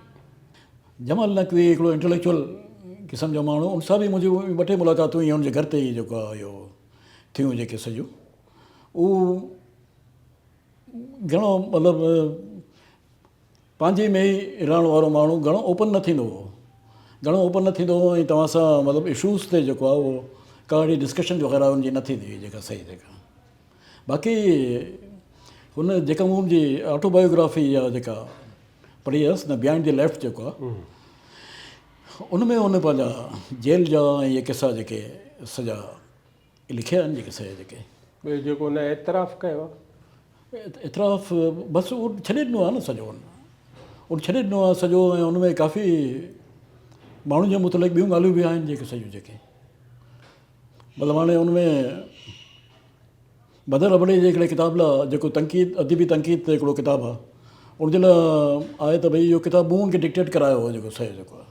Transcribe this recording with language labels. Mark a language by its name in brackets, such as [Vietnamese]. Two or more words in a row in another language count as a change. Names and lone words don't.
[Sindhi] हिकिड़ो इंटेलेक्चुअल क़िस्म जो माण्हू, उन सां बि मुंहिंजी ॿ टे मुलाक़ातूं इहे हुनजे घर ते ई जेको आहे इहो थियूं जेके सॼो उहो घणो मतिलबु पंहिंजे में ई रहण वारो माण्हू घणो ओपन न थींदो हो, ऐं तव्हां सां मतिलबु इशूज़ ते जेको आहे उहो का अहिड़ी डिस्कशन वग़ैरह हुनजी न थींदी हुई जेका सही जेका। बाक़ी हुन जेका मूं हुनजी ऑटोबायोग्राफी या जेका पढ़ी हुयसि न, बिहाइंड द लेफ्ट जेको आहे, उन में हुन पंहिंजा जेल जा ऐं इहे किसा जेके सॼा लिखिया आहिनि जेके सही जेके। ॿियो जेको हुन एतिराफ़ कयो आहे, एतिराफ़ बसि उहो छॾे ॾिनो आहे न सॼो, उन छॾे ॾिनो आहे सॼो। ऐं हुन में काफ़ी माण्हुनि जे मुतलिक़ ॿियूं ॻाल्हियूं बि आहिनि जेके सॼियूं जेके मतिलबु हाणे हुन में बदर अबड़े जे हिकिड़े किताब लाइ जेको तनक़ीद अदबी तनक़ीद ते हिकिड़ो किताबु आहे, उनजे लाइ आहे त भई इहो किताबु मूं हुनखे डिक्टेट करायो हो जेको सही जेको आहे।